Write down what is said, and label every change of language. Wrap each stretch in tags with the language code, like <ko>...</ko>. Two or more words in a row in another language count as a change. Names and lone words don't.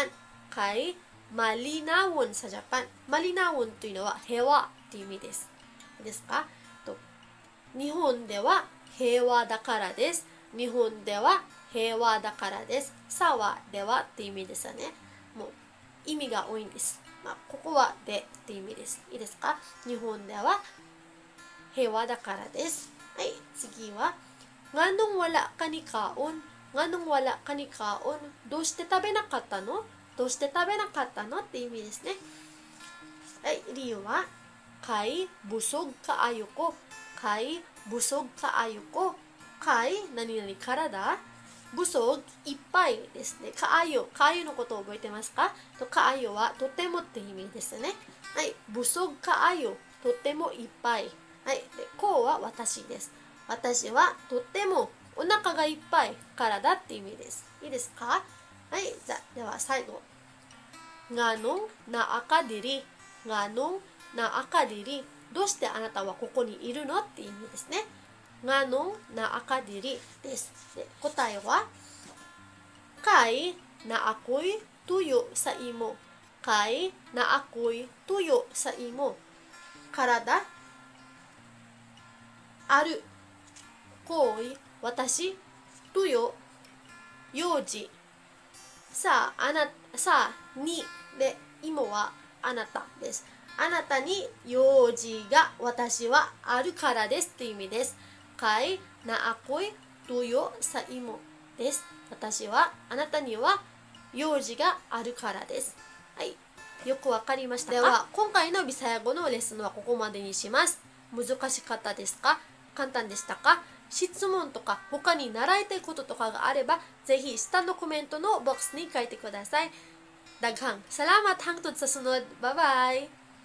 <ceb>kay malinawon sa Japan.</ceb> <ja>malinawon というのは平和っていう意味です。いいですか？日本では平和だからです。日本では平和だからです。さはではって意味ですよね。もう意味が多いんです。ここはでって意味です。いいですか？日本では平和だからです。</ja> <ceb>はい、次は Nganong wala ka ni kaon? Nganong wala ka ni kaon?</ceb> <ja>どうして食べなかったの？どうして食べなかったのって意味ですね。</ja> <ceb>はい、理由は kay busog kaayo ko. kay busog kaayo ko.</ceb> <ja>kay 何々からだ。busog いっぱいですね。kaayo のことを覚えてますか？と kaayo はとてもって意味ですね。はい、</ja> <ceb>busog kaayo</ceb> <ja>とてもいっぱい。はい、でこうは私です。私はとってもお腹がいっぱいからだって意味です。いいですか？はい、では最後。</ja> <ceb>Nganong naakadiri? Nganong naakadiri?</ceb> <ja>どうしてあなたはここにいるのっていう意味ですね。</ja> <ceb>ngano naakadiri</ceb> <ja>です。</ja> <ceb>で、答えは kay na ako'y tuyo sa imo. Kay na ako'y tuyo sa imo.</ceb> <ja>Karada ある行為私tuyo 幼児さあにでimoはあなたです。あなたに用事が私はあるからですっていう意味です。</ja> <ceb>kay na ako'y tuyo sa imo</ceb> <ja>です。私はあなたには用事があるからです。はい、よくわかりましたか？では今回のビサヤ語のレッスンはここまでにします。難しかったですか？簡単でしたか？質問とか他に習いたいこととかがあればぜひ下のコメントのボックスに書いてください。</ja> <ceb>Daghang salamat hangtod sa sunod.</ceb> <en>Bye bye!</en>